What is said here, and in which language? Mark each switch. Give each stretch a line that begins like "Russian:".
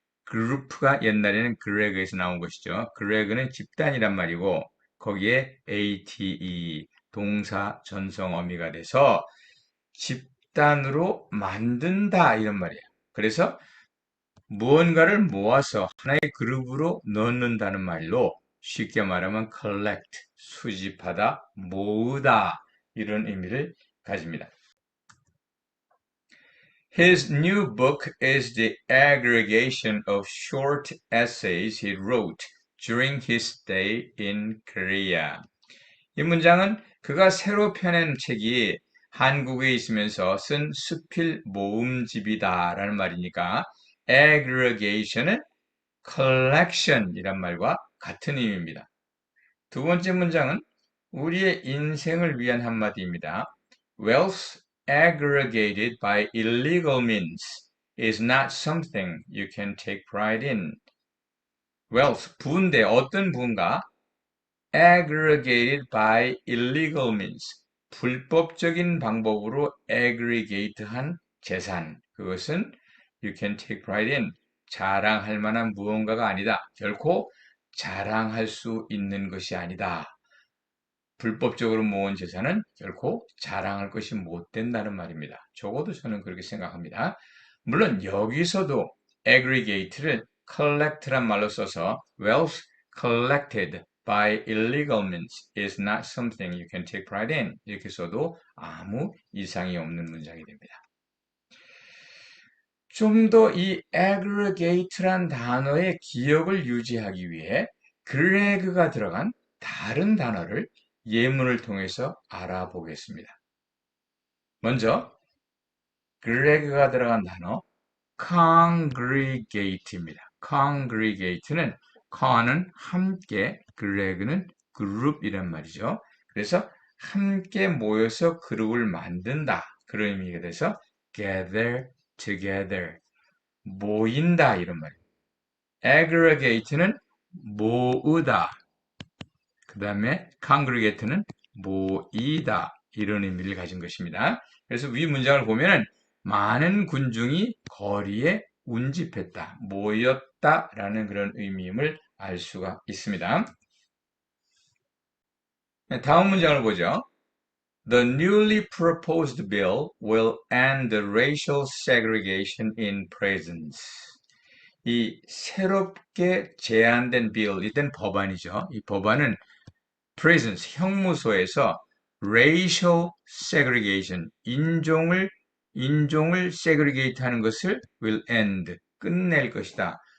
Korean: group가 옛날에는 greg에서 나온 것이죠. greg는 집단이란 말이고, 거기에 ate, 동사 전성 어미가 돼서 집단으로 만든다, 이런 말이에요. 그래서 무언가를 모아서 하나의 그룹으로 넣는다는 말로 쉽게 말하면 collect, 수집하다, 모으다, 이런 의미를 가집니다.
English: His new book is the aggregation of short essays he wrote during his stay in Korea.
Korean: 이 문장은 그가 새로 펴낸 책이 한국에 있으면서 쓴 수필 모음집이다 라는 말이니까 aggregation은 collection이란 말과 같은 의미입니다. 두 번째 문장은 우리의 인생을 위한 한마디입니다.
English: Wealth aggregated by illegal means is not something you can take pride in.
Korean: Wealth, 부인데 어떤 부인가? Aggregated by illegal means, 불법적인 방법으로 aggregate한 재산, 그것은 you can take pride in, 자랑할 만한 무언가가 아니다. 결코 자랑할 수 있는 것이 아니다. 불법적으로 모은 재산은 결코 자랑할 것이 못 된다는 말입니다. 적어도 저는 그렇게 생각합니다.
English: 물론 여기서도 aggregate를 collect란 말로 써서 wealth collected by illegal means is not something you can take pride in, 이렇게 써도 아무 이상이 없는 문장이 됩니다.
Korean: 좀 더 이 aggregate란 단어의 기억을 유지하기 위해 greg가 들어간 다른 단어를 예문을 통해서 알아보겠습니다. 먼저 greg가 들어간 단어 congregate입니다. congregate는 con은 함께, greg는 그룹이란 말이죠. 그래서 함께 모여서 그룹을 만든다, 그런 의미가 돼서 gather together, 모인다 이런 말이에요. aggregate는 모으다. 그 다음에 congregate는 모이다. 이런 의미를 가진 것입니다. 그래서 위 문장을 보면은 많은 군중이 거리에 운집했다, 모였다라는 그런 의미임을 알 수가 있습니다. 다음 문장을 보죠.
English: The newly proposed bill will end the racial segregation in prisons.
Korean: 이 새롭게 제안된 빌, 이땐 법안이죠. 이 법안은 prisons, 형무소에서 racial segregation, 인종을 segregate 하는 것을 will end, 끝낼 것이다.